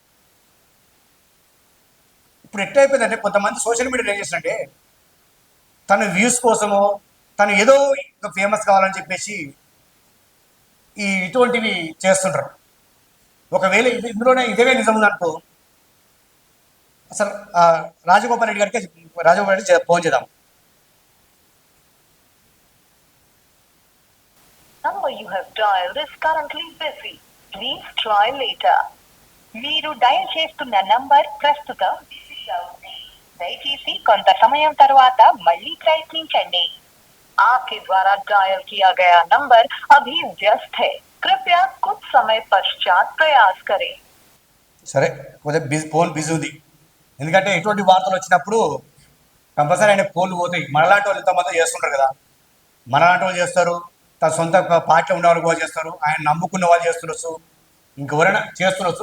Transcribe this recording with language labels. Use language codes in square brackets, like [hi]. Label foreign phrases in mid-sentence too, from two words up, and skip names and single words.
[te] ఇప్పుడు ఎట్లయిపోయిందంటే కొంతమంది [en] social media [te] ఏం చేసినట్టే తన వ్యూస్ కోసమో తను ఏదో ఫేమస్ కావాలని చెప్పేసి ఇటువంటివి చేస్తుంటారు. ఒకవేళ ఇందులోనే ఇదే నిజం ఉందనుకో, అసలు రాజగోపాల్ రెడ్డి గారికి ఫోన్ చేద్దాం. [en] Number you have dialed is currently busy. Please try later. [te] మీరు డయల్ చేస్తున్న నంబర్ ప్రస్తుతం బిజీగా ఉంది. దయచేసి కొంత సమయం తర్వాత మళ్ళీ ప్రయత్నించండి. [hi] आपके द्वारा डायल किया गया नंबर अभी व्यस्त है. कृपया कुछ समय पश्चात प्रयास करें. [te] సరే, కొద్దిగా [en] phone busy [te] ఉంది. ఎందుకంటే ఎటువంటి వార్తలు వచ్చినప్పుడు కంపల్సరీ ఆయన ఫోన్లు పోతాయి. మనలాంటి వాళ్ళు ఇంతమంది చేస్తుంటారు కదా, మనలాంటి వాళ్ళు చేస్తారు, తన సొంత పార్టీలో ఉన్న వాళ్ళు కూడా చేస్తారు, ఆయన నమ్ముకున్న వాళ్ళు చేస్తుండొచ్చు, ఇంకెవరైనా చేస్తుండొచ్చు.